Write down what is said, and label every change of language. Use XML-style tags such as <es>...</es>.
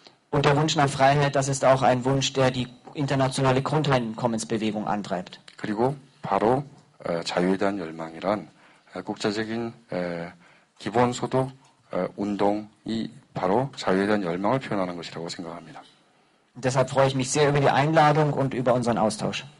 <de>Und der Wunsch nach Freiheit, das ist auch ein Wunsch, der die internationale Grundeinkommensbewegung antreibt.</de> <ko>그리고 바로 자유에 대한 열망이란 국제적인 기본소득 운동이 바로 자유에 대한 열망을 표현하는 것이라고 생각합니다.</ko> <de>Und deshalb freue ich mich sehr über die Einladung und über unseren Austausch.</de>